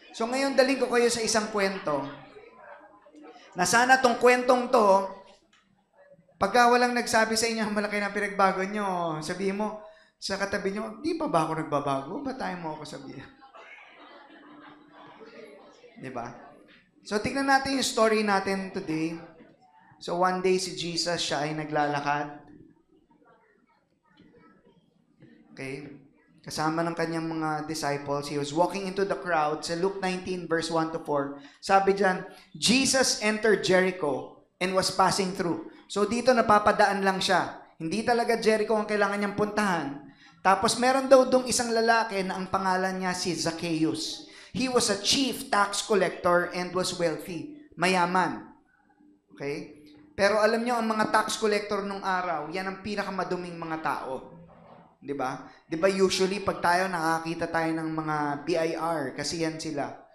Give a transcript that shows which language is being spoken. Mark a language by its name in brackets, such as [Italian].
[Filipino] So, ngayon, daling ko kayo sa isang kwento. Na sana tong kwentong to, pagka walang nagsabi sa inyo, malaki na pinagbago nyo, sabihin mo, sa katabi nyo, di pa ba ako nagbabago? Ba't tayo mo ako sabihin? Diba? So, tignan natin yung story natin today. So, one day si Jesus, siya ay naglalakad. Okay? Kasama ng kanyang mga disciples. [English] He was walking into the crowd. [Filipino] Sa Luke 19, verse 1-4, sabi dyan, [English] Jesus entered Jericho and was passing through. [Filipino] So dito napapadaan lang siya. Hindi talaga Jericho ang kailangan niyang puntahan. Tapos meron daw dong isang lalaki na ang pangalan niya si Zacchaeus. [English] He was a chief tax collector and was wealthy. [Filipino] Mayaman. Okay? Pero alam niyo, ang mga tax collector nung araw, yan ang pinakamaduming mga tao. Diba? Diba usually pag tayo nakakita tayo ng mga BIR, kasi yan sila.